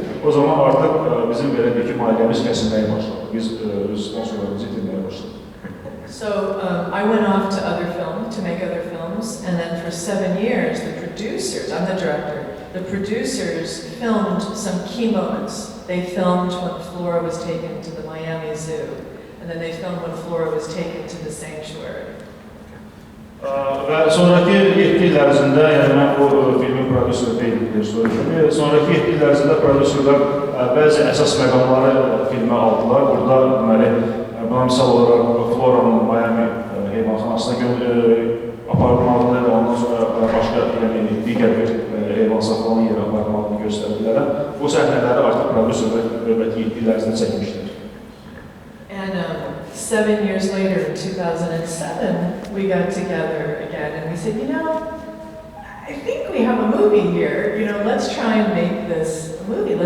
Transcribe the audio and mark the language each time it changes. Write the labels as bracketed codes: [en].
[az] O zaman artıq bizim belə deyək ki, maliyyəmiz kəsilməyə başladı. Biz sponsorlarımızı itirməyə başladıq. [en] So I went off to make other films, and then for 7 years, the producers, I'm the director, the producers filmed some key moments. They filmed when Flora was taken to the Miami Zoo, and then they filmed when Flora was taken to the sanctuary. [az] Və sonraki 7 il ərzində, yəni mən bu filmin prodüseri deyildir, sonraki 7 il ərzində prodüserlər bəzi əsas məqamları filmə aldılar. Burada deməli, buna misal olaraq Floranın Miami heyvanxanasına aparılmalığını və ondan sonra başqa digər bir heyvan saxlanan yerə aparılmalığını göstərdilər. Bu səhnələri artıq prodüserlər növbəti 7 il ərzində çəkmişlər. [en] And 7 years later, in 2007, we got together again and we said, I think we have a movie here. Let's try and make this a movie.